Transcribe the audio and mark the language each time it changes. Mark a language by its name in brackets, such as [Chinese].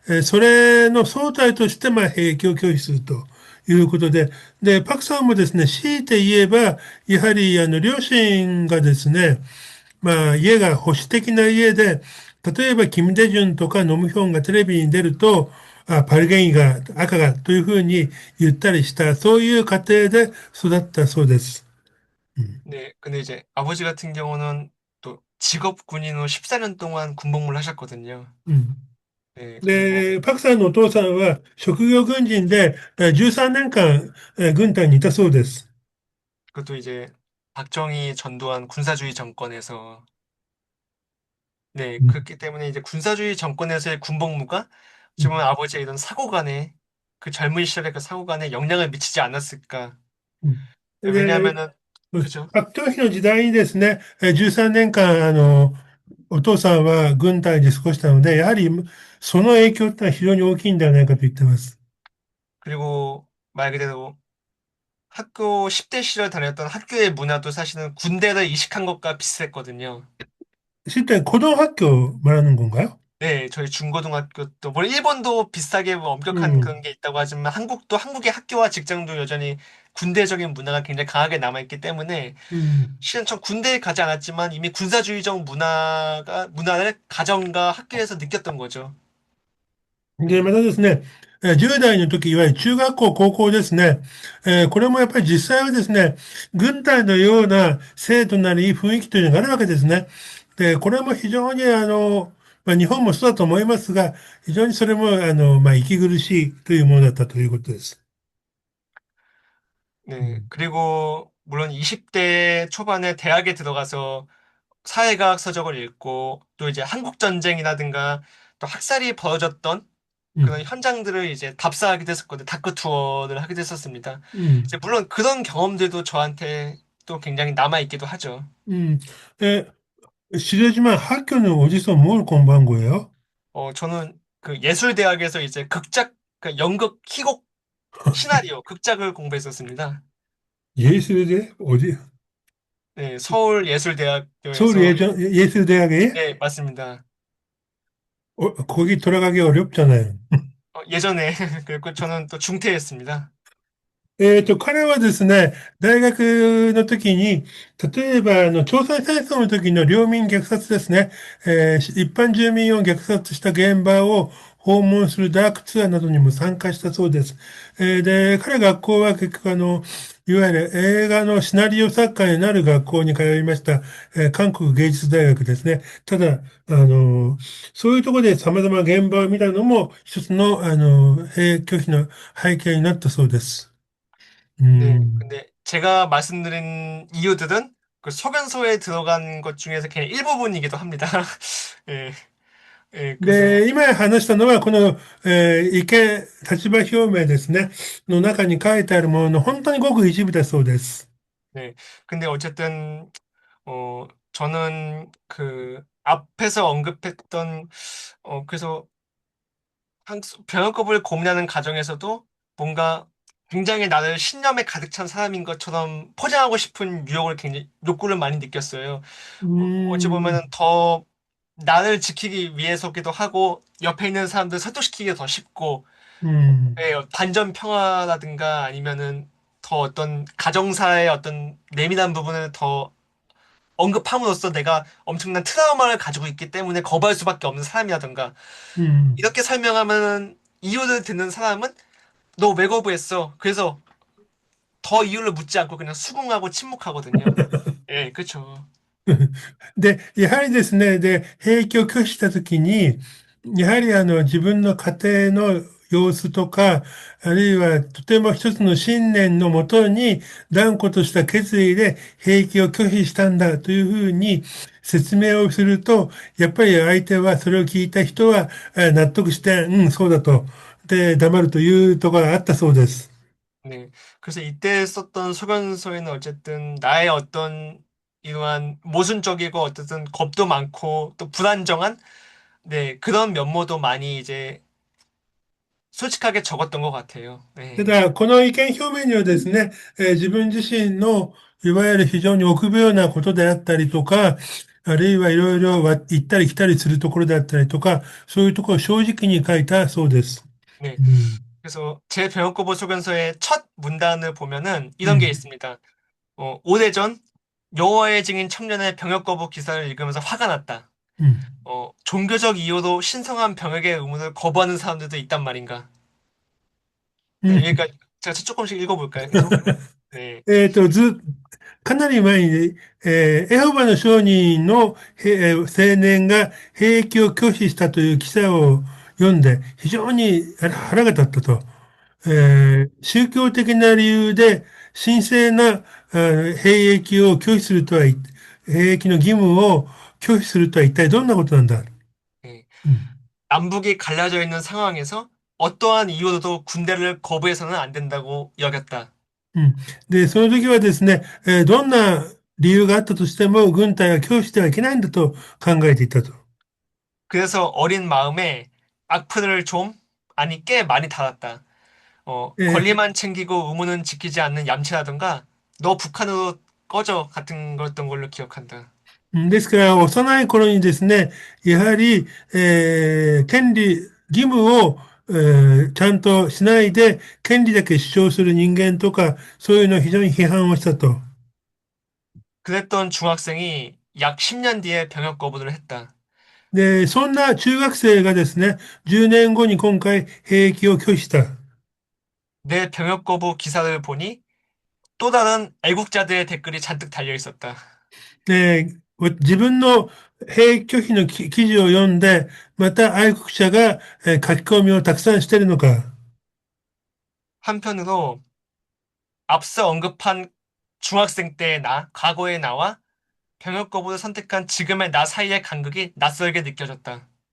[Japanese] それの総体として、兵役を拒否するということで、で、パクさんもですね、強いて言えば、やはり、両親がですね、家が保守的な家で、例えば、キム・デジュンとかノムヒョンがテレビに出ると、パルゲンイが赤がというふうに言ったりした、そういう家庭で育ったそうです。 [Korean] 네, 근데 이제 아버지 같은 경우는 또 직업 군인으로 14년 동안 군복무를 하셨거든요. [Japanese] うん。 [Korean] 네, 그리고 [Japanese] で、パクさんのお父さんは職業軍人で13年間軍隊にいたそうです。 [Korean] 그것도 이제 박정희 전두환 군사주의 정권에서 네, [Japanese] うん。 [Korean] 그렇기 때문에 이제 군사주의 정권에서의 군복무가 [Japanese] うん。 [Korean] 지금 아버지의 이런 사고관에 그 젊은 시절의 그 사고관에 영향을 미치지 않았을까. [Japanese] うん。で、 [Korean] 왜냐하면은 그죠? [Japanese] 白頭妃の時代にですね、13年間、お父さんは軍隊で過ごしたので、やはりその影響ってのは非常に大きいんではないかと言ってます。 [Korean] 그리고 말 그대로 학교 10대 시절 다녔던 학교의 문화도 사실은 군대를 이식한 것과 비슷했거든요. 실제 고등학교 말하는 건가요? 네, 저희 중고등학교도, 물론 일본도 비슷하게 뭐 엄격한 음, 그런 게 있다고 하지만 한국도 한국의 학교와 직장도 여전히 군대적인 문화가 굉장히 강하게 남아있기 때문에 음. 실은 전 군대에 가지 않았지만 이미 군사주의적 문화를 가정과 학교에서 느꼈던 거죠. [Japanese] で、またですね、10代の時、いわゆる中学校、高校ですね、これもやっぱり実際はですね、軍隊のような制度なり雰囲気というのがあるわけですね。で、これも非常に日本もそうだと思いますが、非常にそれも息苦しいというものだったということです。う [Korean] 네, [Japanese] ん。 [Korean] 그리고 물론 20대 초반에 대학에 들어가서 사회과학 서적을 읽고 또 이제 한국 전쟁이라든가 또 학살이 벌어졌던 [Japanese] うん。 [Korean] 그런 현장들을 이제 답사하게 됐었거든요. 다크 투어를 하게 됐었습니다. [Japanese] うん。 [Korean] 이제 물론 그런 경험들도 저한테 또 굉장히 남아있기도 하죠. [Japanese] うん。 [Korean] 실례지만 학교는 어디서 뭘 공부한 거예요? 저는 그 예술대학에서 이제 그 연극, 희곡, 시나리오, 극작을 공부했었습니다. 예술대? 어디? 네, 서울예술대학교에서, 예술대학에? 네, 맞습니다. 거기 돌아가기 어렵잖아요. 예전에, 그리고 저는 또 중퇴했습니다. [Japanese] 彼はですね、大学の時に、例えば、朝鮮戦争の時の領民虐殺ですね、一般住民を虐殺した現場を訪問するダークツアーなどにも参加したそうです。で、彼学校は結局いわゆる映画のシナリオ作家になる学校に通いました、韓国芸術大学ですね。ただ、そういうところで様々な現場を見たのも一つの、兵役拒否の背景になったそうです。 [Korean] 네, 음. 근데 제가 말씀드린 이유들은 그 소견서에 들어간 것 중에서 그냥 일부분이기도 합니다. 예, 예, 그래서, [Japanese] で、今話したのは、この、立場表明ですね、の中に書いてあるものの、本当にごく一部だそうです。 [Korean] 네. 근데 어쨌든, 저는 그 앞에서 언급했던, 그래서 병역법을 고민하는 과정에서도 뭔가 굉장히 나를 신념에 가득 찬 사람인 것처럼 포장하고 싶은 유혹을 굉장히, 욕구를 많이 느꼈어요. 어찌 음, 보면은 더 나를 지키기 위해서기도 하고, 옆에 있는 사람들 설득시키기가 더 쉽고, 음, 예, 반전 평화라든가 아니면은 더 어떤 가정사의 어떤 예민한 부분을 더 언급함으로써 내가 엄청난 트라우마를 가지고 있기 때문에 거부할 수밖에 없는 사람이라든가 음. 이렇게 설명하면 이유를 듣는 사람은 너 왜 거부했어? 그래서 더 이유를 묻지 않고 그냥 수긍하고 침묵하거든요. 예, 그쵸. [Japanese] で、やはりですね、で、兵役を拒否したときに、やはり自分の家庭の様子とか、あるいはとても一つの信念のもとに断固とした決意で兵役を拒否したんだというふうに説明をすると、やっぱり相手はそれを聞いた人は納得して、うん、そうだと。で、黙るというところがあったそうです。 [Korean] 네. 그래서 이때 썼던 소견서에는 어쨌든 나의 어떤 이러한 모순적이고 어쨌든 겁도 많고 또 불안정한 네, 그런 면모도 많이 이제 솔직하게 적었던 것 같아요. [Japanese] た [Korean] 네, [Japanese] だ、この意見表明にはですね、自分自身のいわゆる非常に臆病なことであったりとか、あるいはいろいろ行ったり来たりするところであったりとか、そういうところを正直に書いたそうです。 [Korean] 네. [Japanese] うん。 [Korean] 그래서 제 병역거부 소견서의 첫 문단을 보면은 [Japanese] う [Korean] 이런 게 [Japanese] ん。 [Korean] 있습니다. 오래전 여호와의 증인 청년의 병역거부 기사를 읽으면서 화가 났다. [Japanese] うん。 [Korean] 종교적 이유로 신성한 병역의 의무를 거부하는 사람들도 있단 말인가. [Japanese] う [Korean] 네, [Japanese] ん。 [Korean] 여기까지 제가 조금씩 읽어볼까요? 계속? 네, [Japanese] かなり前に、エホバの証人の、青年が兵役を拒否したという記載を読んで、非常に腹が立ったと。宗教的な理由で神聖な兵役を拒否するとは、兵役の義務を拒否するとは一体どんなことなんだ。 [Korean] 네. [Japanese] うん。 [Korean] 남북이 갈라져 있는 상황에서 어떠한 이유로도 군대를 거부해서는 안 된다고 여겼다. [Japanese] うん。で、その時はですね、どんな理由があったとしても、軍隊は拒否してはいけないんだと考えていたと。 [Korean] 그래서 어린 마음에 악플을 좀, 아니 꽤 많이 달았다. [Japanese] え [Korean] 권리만 챙기고 의무는 지키지 않는 얌체라든가 너 북한으로 꺼져 같은 거였던 걸로 기억한다. [Japanese] ですから、幼い頃にですね、やはり、権利、義務を、ちゃんとしないで、権利だけ主張する人間とか、そういうのを非常に批判をしたと。 [Korean] 그랬던 중학생이 약 10년 뒤에 병역 거부를 했다. [Japanese] で、そんな中学生がですね、10年後に今回、兵役を拒否した。 [Korean] 내 병역 거부 기사를 보니 또 다른 애국자들의 댓글이 잔뜩 달려 있었다. [Japanese] で、自分の兵役拒否の記事を読んで、また愛国者が書き込みをたくさんしているのか。 [Korean] 한편으로 앞서 언급한 중학생 때의 나, 과거의 나와 병역 거부를 선택한 지금의 나 사이의 간극이 낯설게 느껴졌다.